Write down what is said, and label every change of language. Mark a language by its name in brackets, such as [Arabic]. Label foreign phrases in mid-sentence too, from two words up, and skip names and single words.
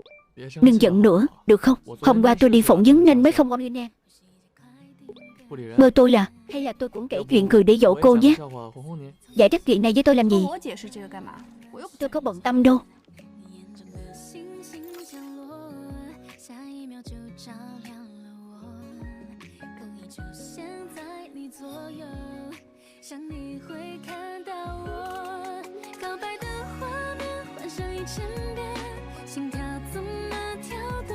[Vietnamese] Đừng giận nữa, được không? Hôm qua tôi đi phỏng vấn nên mới không online nè. [Chinese] 不理人， [Vietnamese] Mơ tôi là, hay là tôi cũng kể chuyện cười để dỗ [Chinese] 我 [Vietnamese] cô [Chinese] 也讲 [Vietnamese] nhé. [Chinese] 个笑话哄哄您。 [Vietnamese] Giải thích chuyện này với tôi làm gì? [Chinese] 跟我解释这个干嘛？我又 [Vietnamese] Tôi có bận tâm đâu. [Chinese] 星星降落，下一秒就照亮了我，可以出现在你左右，想你会看到我，告白的画面幻想1000遍，心跳怎么跳动？